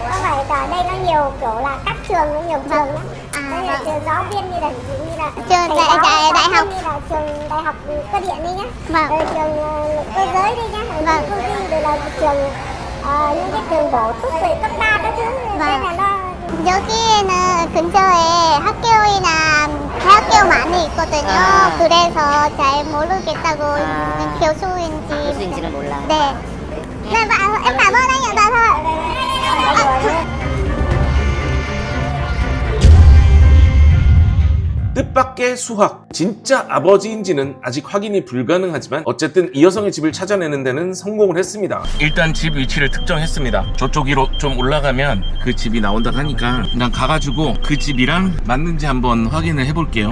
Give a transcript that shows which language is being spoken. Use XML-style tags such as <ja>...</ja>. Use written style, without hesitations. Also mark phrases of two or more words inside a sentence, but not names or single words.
<vi>Không phải, ở đây nó nhiều kiểu là các trường, nó nhiều trường lắm. Đây là trường giáo viên như là trường đại học, như là trường đại học cơ điện đi nhá. Vâng. Trường cơ giới đi nhá. Vâng. Công ty rồi là trường những cái trường bổ túc về cấp 3 các thứ. Vâng. Nên là nó</vi> <ko>여기는 근처에 학교이나 대학교 많이 있거든요. 그래서 잘 모르겠다고 교수인지. 교수인지는 몰라. 네.</ko> <vi>Em cảm ơn anh ạ. Dạ thôi.</vi> <ko>뜻밖의 수학. 진짜 아버지인지는 아직 확인이 불가능하지만 어쨌든 이 여성의 집을 찾아내는 데는 성공을 했습니다. 일단 집 위치를 특정했습니다. 저쪽으로 좀 올라가면 그 집이 나온다고 하니까 그냥 가가지고 그 집이랑 맞는지 한번 확인을 해볼게요.</ko>